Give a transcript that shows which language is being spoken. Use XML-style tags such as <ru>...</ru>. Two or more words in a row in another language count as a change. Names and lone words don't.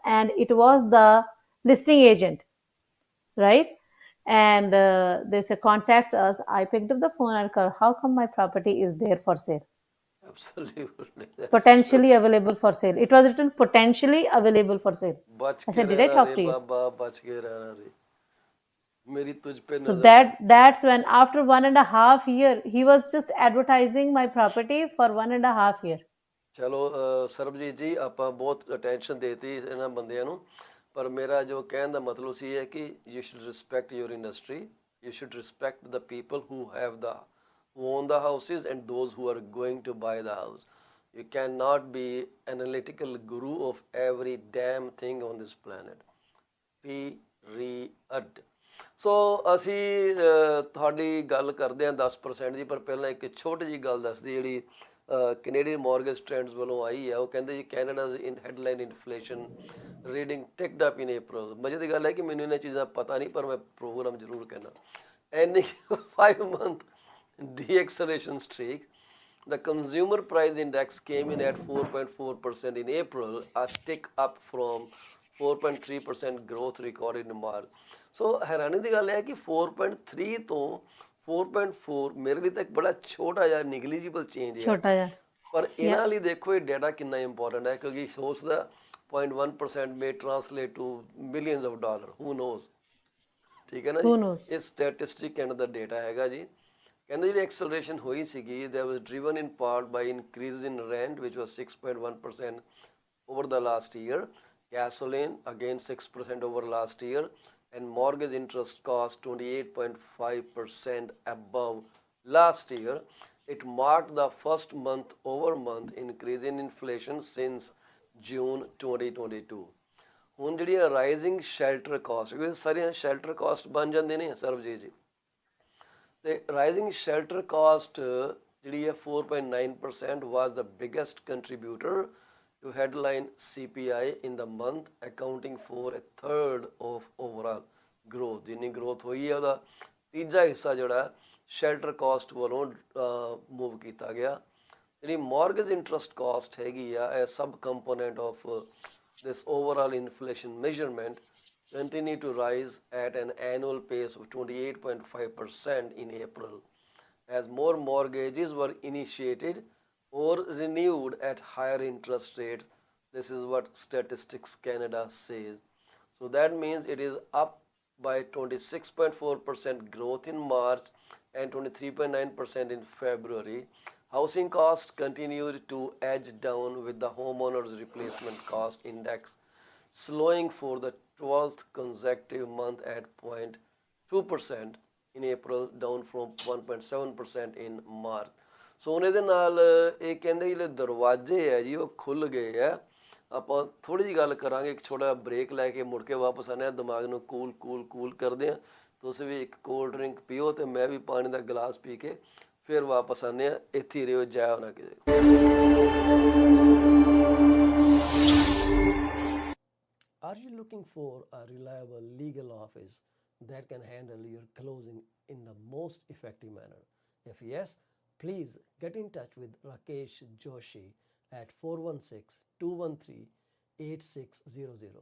<en>And it was the listing agent, right? And they said, contact us. I picked up the phone and called. How come my property is there for sale? Absolutely. That's Potentially true. available for sale. It was written potentially available for sale.</en> <hi>बच</hi> <en>I</en> <hi>के</hi> <en>said, did I</en> <hi>रहना</hi> <en>talk</en> <hi>रे</hi> <en>to you?</en> <hi>बाबा, बच के रहना रे, मेरी तुझ पे</hi> <en>So</en> <hi>नजर थी.</hi> <en>that's when after 1.5 year, he was just advertising my property for 1.5 year.</en> <pa>ਚਲੋ ਸਰਬਜੀਤ ਜੀ, ਆਪਾਂ ਬਹੁਤ ਅਟੈਂਸ਼ਨ ਦੇਤੀ ਇਹਨਾਂ ਬੰਦਿਆਂ ਨੂੰ, ਪਰ ਮੇਰਾ ਜੋ ਕਹਿਣ ਦਾ ਮਤਲਬ ਸੀ ਹੈ ਕਿ</pa> <en>you should respect your industry, you should respect the people who own the houses and those who are going to buy the house. You cannot be analytical guru of every damn thing on this planet. Period.</en> <pa>ਸੋ ਅਸੀਂ ਤੁਹਾਡੀ ਗੱਲ ਕਰਦੇ ਹਾਂ 10% ਦੀ, ਪਰ ਪਹਿਲਾਂ ਇੱਕ ਛੋਟੀ ਜਿਹੀ ਗੱਲ ਦੱਸਦੀ ਜਿਹੜੀ ਕੈਨੇਡੀਅਨ ਮੌਰਗੇਜ ਟ੍ਰੈਂਡਸ ਵੱਲੋਂ ਆਈ ਹੈ। ਉਹ ਕਹਿੰਦੇ ਜੀ</pa> <en>Canada's in headline inflation reading ticked up in April.</en> <pa>ਮਜ਼ੇ ਦੀ ਗੱਲ ਹੈ ਕਿ ਮੈਨੂੰ ਇਹਨਾਂ ਚੀਜ਼ਾਂ ਪਤਾ ਨਹੀਂ, ਪਰ ਮੈਂ ਪ੍ਰੋਗਰਾਮ ਜ਼ਰੂਰ ਕਹਿਣਾ।</pa> <en>ਐਨੀ 5-month de-acceleration streak, the consumer price index came in at 4.4% in April, a tick up from 4.3% growth recorded in March.</en> <pa>ਸੋ ਹੈਰਾਨੀ ਦੀ ਗੱਲ ਹੈ ਕਿ 4.3 ਤੋਂ 4.4 ਮੇਰੇ ਲਈ ਤਾਂ ਇੱਕ ਬੜਾ ਛੋਟਾ ਜਿਹਾ</pa> <en>negligible change</en> <pa>ਹੈ, ਛੋਟਾ ਜਿਹਾ। ਪਰ ਇਹਨਾਂ ਲਈ ਦੇਖੋ ਇਹ ਡਾਟਾ ਕਿੰਨਾ ਇੰਪੋਰਟੈਂਟ ਹੈ, ਕਿਉਂਕਿ ਸੋਚਦਾ</pa> <en>0.1% may translate to millions of dollars, who knows।</en> <pa>ਠੀਕ ਹੈ ਨਾ</pa> <en>Who</en> <pa>ਜੀ,</pa> <en>knows?</en> <pa>ਇਹ ਸਟੈਟਿਸਟਿਕ ਕਹਿਣ ਦਾ ਡੇਟਾ ਹੈਗਾ ਜੀ। ਕਹਿੰਦੇ ਜਿਹੜੀ ਐਕਸਲਰੇਸ਼ਨ ਹੋਈ ਸੀਗੀ,</pa> <en>that was driven in part by increases in rent which was 6.1% over the last year, gasoline again 6% over last year, and mortgage interest cost 28.5% above Last year, it marked the first month-over-month increase in inflation since June 2022.</en> <pa>ਹੁਣ ਜਿਹੜੀਆਂ</pa> <en>rising shelter cost,</en> <pa>ਕਿਉਂਕਿ ਸਾਰੀਆਂ</pa> <en>shelter cost</en> <pa>ਬਣ ਜਾਂਦੇ ਨੇ ਸਰਬਜੀਤ ਜੀ, ਤੇ</pa> <en>rising shelter cost</en> <pa>ਜਿਹੜੀ ਹੈ</pa> <en>4.9% was the biggest contributor to headline CPI in the month, accounting for a third of overall growth.</en> <pa>ਜਿੰਨੀ growth ਹੋਈ ਹੈ ਉਹਦਾ ਤੀਜਾ ਹਿੱਸਾ ਜਿਹੜਾ</pa> <en>shelter cost</en> <pa>ਵੱਲੋਂ ਮੂਵ ਕੀਤਾ ਗਿਆ।</pa> <en>ਜਿਹੜੀ mortgage interest cost</en> <pa>ਹੈਗੀ ਆ, ਇਹ</pa> <en>sub component of this overall inflation measurement continue to rise at an annual pace of 28.5% in April as more mortgages were initiated or renewed at higher interest rates. This is what Statistics Canada says. So that means it is up by 26.4% growth in March and 23.9% in February. Housing costs continued to edge down with the homeowners replacement cost index slowing for the 12th consecutive month at 0.2% in April, down from 1.7% in March.</en> <pa>ਸੋ ਉਹਨੇ ਦੇ ਨਾਲ ਇਹ ਕਹਿੰਦੇ ਜਿਹੜੇ ਦਰਵਾਜ਼ੇ ਹੈ ਜੀ ਉਹ ਖੁੱਲ ਗਏ ਆ। ਆਪਾਂ ਥੋੜੀ ਜਿਹੀ ਗੱਲ ਕਰਾਂਗੇ, ਇੱਕ ਛੋਟਾ ਬ੍ਰੇਕ ਲੈ ਕੇ ਮੁੜ ਕੇ ਵਾਪਸ ਆਉਂਦੇ ਹਾਂ, ਦਿਮਾਗ ਨੂੰ ਕੂਲ ਕਰਦੇ ਹਾਂ। ਤੁਸੀਂ ਵੀ ਇੱਕ</pa> <en>cold drink</en> <pa>ਪੀਓ ਤੇ ਮੈਂ ਵੀ ਪਾਣੀ ਦਾ ਗਲਾਸ ਪੀ ਕੇ ਫਿਰ ਵਾਪਸ ਆਉਂਦੇ ਹਾਂ। ਇੱਥੇ ਰਿਓ, ਜਾਇਓ ਨਾ ਕਿਤੇ।</pa> <en>Are you looking for a reliable legal office that can handle your closing in the most effective manner? If yes, please get in touch with Rakesh Joshi at 416-213-8600.</en>